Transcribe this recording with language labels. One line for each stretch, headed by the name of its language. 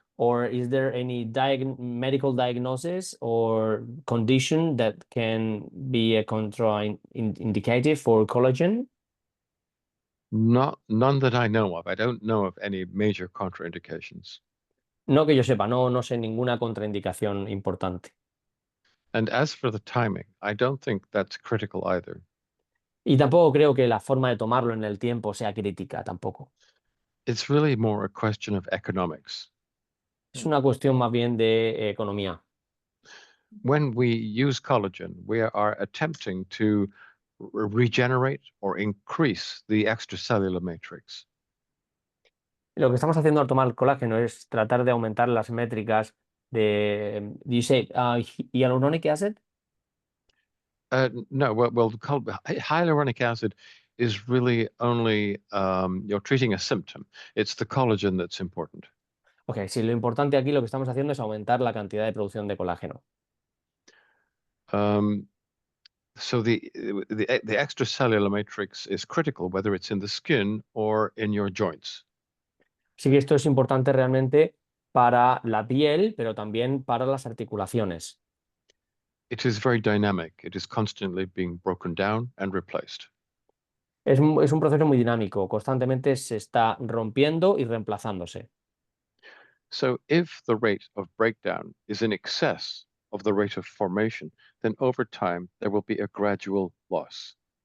English: Or is there any medical diagnosis or condition that can be a contraindicative for collagen? None that I know of. I don't know of any major contraindications.
Spanish: No que yo sepa, no sé ninguna contraindicación importante.
English: And as for the timing, I don't think that's critical either.
Spanish: Y tampoco creo que la forma de tomarlo en el tiempo sea crítica, tampoco.
English: It's really more a question of economics.
Spanish: Es una cuestión más bien de economía.
English: When we use collagen, we are attempting to regenerate or increase the extracellular matrix.
Spanish: Lo que estamos haciendo al tomar colágeno es tratar de aumentar las métricas de, dice, hyaluronic acid.
English: No, hyaluronic acid is really only you're treating a symptom. It's the collagen that's important.
Spanish: Ok, sí, lo importante aquí lo que estamos haciendo es aumentar la cantidad de producción de colágeno.
English: So the extracellular matrix is critical, whether it's in the skin or in your joints.
Spanish: Así que esto es importante realmente para la piel, pero también para las articulaciones.
English: It is very dynamic. It is constantly being broken down and replaced.
Spanish: Es un proceso muy dinámico, constantemente se está rompiendo y reemplazándose.
English: So if the rate of breakdown is in excess of the rate of formation, then over time there will be a gradual loss.